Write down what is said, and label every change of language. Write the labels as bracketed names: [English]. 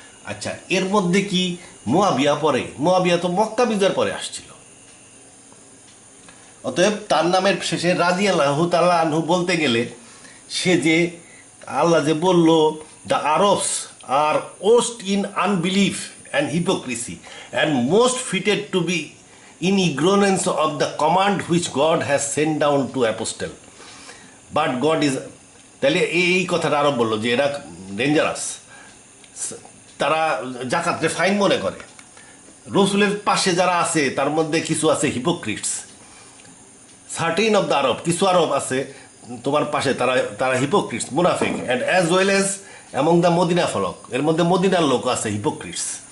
[Bangla] আচ্ছা, এর মধ্যে কি মুয়াবিয়া পরে? মুয়াবিয়া তো মক্কা বিজয়ের পরে আসছিল। অতএব তার নামের শেষে রাজি আল্লাহ তাআলা আনহু বলতে গেলে সে যে আল্লাহ যে বলল [English] The Arabs are worst in unbelief and hypocrisy, and most fitted to be in ignorance of the command which God has sent down to apostle. But God is, [Bangla] তাহলে এই কথাটা আরো বললো যে এরা ডেঞ্জারাস, তারা জাকাতরে ফাইন মনে করে। রসুলের পাশে যারা আছে তার মধ্যে কিছু আছে hypocrites, [English] certain of the Arab, [Bangla] কিছু আরব আছে তোমার পাশে, তারা তারা হিপোক্রিটস, মুনাফিক, [English] and as well as among the Medina folk, [Bangla] এর মধ্যে মদিনার লোক আছে হিপোক্রিটস।